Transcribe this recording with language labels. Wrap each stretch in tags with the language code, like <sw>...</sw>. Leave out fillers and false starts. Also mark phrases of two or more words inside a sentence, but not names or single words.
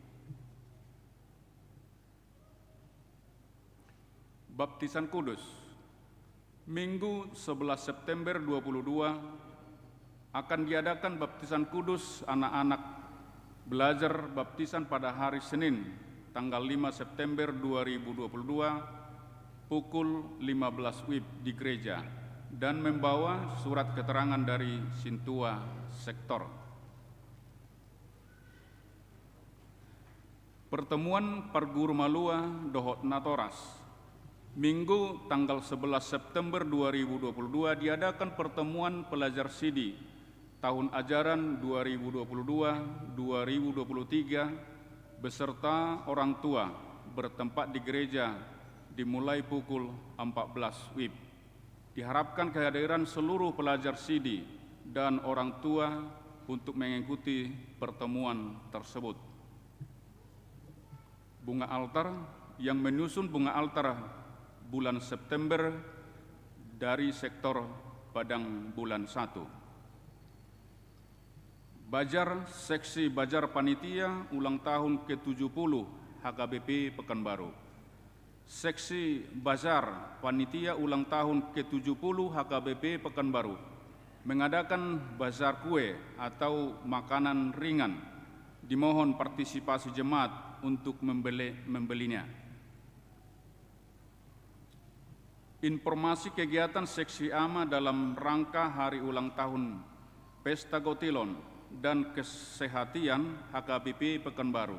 <id>Baptisan Kudus, Minggu 11 September 2022 akan diadakan baptisan kudus anak-anak belajar baptisan pada hari Senin, tanggal 5 September 2022, pukul 15 WIB di gereja, dan membawa surat keterangan dari Sintua Sektor. Pertemuan Parguru Malua Dohot Natoras, Minggu tanggal 11 September 2022 diadakan pertemuan pelajar Sidi tahun ajaran 2022-2023 beserta orang tua bertempat di gereja dimulai pukul 14 WIB. Diharapkan kehadiran seluruh pelajar Sidi dan orang tua untuk mengikuti pertemuan tersebut. Bunga altar yang menyusun bunga altar bulan September dari sektor Padang bulan 1. Bajar Seksi Bajar Panitia ulang tahun ke-70 HKBP Pekanbaru. Seksi Bajar Panitia ulang tahun ke-70 HKBP Pekanbaru mengadakan bazar kue atau makanan ringan. Dimohon partisipasi jemaat untuk membelinya. Informasi kegiatan Seksi AMA dalam rangka hari ulang tahun Pesta Gotilon dan Kesehatian HKBP Pekanbaru.</id>